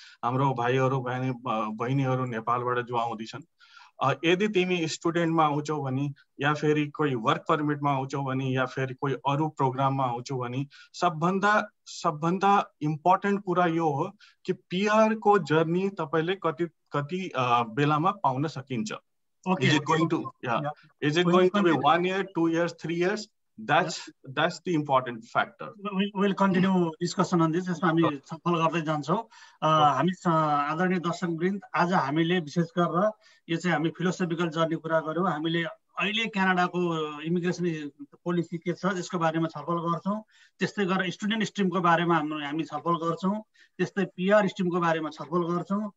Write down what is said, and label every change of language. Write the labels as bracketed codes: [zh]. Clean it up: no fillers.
[ne] हाम्रो भाइहरु बहिनीहरु नेपालबाट जो आउँदैछन्, यदि तिमी स्टुडेन्टमा आउँछौ भने या फेरि कोही वर्क परमिटमा आउँछौ भने या फेरि कोही अरु प्रोग्राममा आउँछौ भने सबभन्दा इम्पोर्टेन्ट कुरा यो हो कि पिआर को जर्नी तपाईले कति बेलामा पाउन सकिन्छ। [en] Okay. Is it going to Is it going to be 1 year, 2 years, 3 years? That's the important factor. We will continue discussion on this. [ne] यसमा हामी छलफल गर्दै जान्छौं। हामी आदरणीय दर्शकवृन्द, आज हामीले विशेष गरेर यो चाहिँ हामी फिलोसोफिकल जर्नी कुरा गर्यौं। हामीले अहिले क्यानाडाको इमिग्रेसन पोलिसी के छ यसको बारेमा छलफल गर्छौं। त्यस्तै गरेर स्टुडेन्ट स्ट्रिमको बारेमा हामी छलफल गर्छौं। त्यस्तै पिआर स्ट्रिमको बारेमा छलफल गर्छौं।